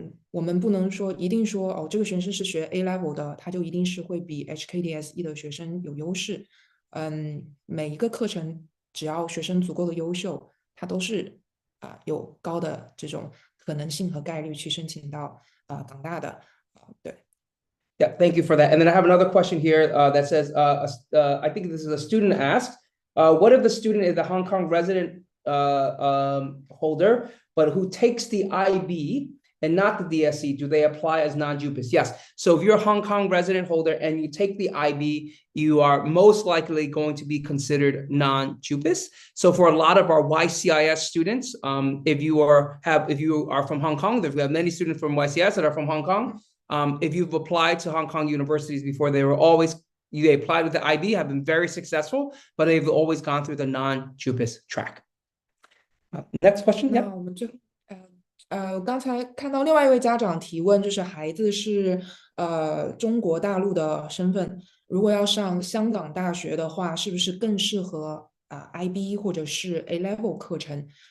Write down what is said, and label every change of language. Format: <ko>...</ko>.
<zh>我们不能说一定说这个学生是学 A level 的，他就一定是会比 HKDSE 的学生有优势。每一个课程只要学生足够的优秀，他都是有高的这种可能性和概率去申请到港大的。对。</zh> <en>Yeah, thank you for that. And then I have another question here that says, I think this is a student asked, what if the student is a Hong Kong resident holder, but who takes the IB and not the DSE, do they apply as non-JUPAS? Yes. So if you're a Hong Kong resident holder and you take the IB, you are most likely going to be considered non-JUPAS. So for a lot of our YCIS students, if you are from Hong Kong, we have many students from YCIS that are from Hong Kong. If you've applied to Hong Kong universities before, they applied with the IB, have been very successful, but they've always gone through the non-JUPAS track. Next question.</en> <zh>那我们最后刚才看到另外一位家长提问，就是孩子是中国大陆的身份，如果要上香港大学的话，是不是更适合IB 或者是 A level 课程？</zh>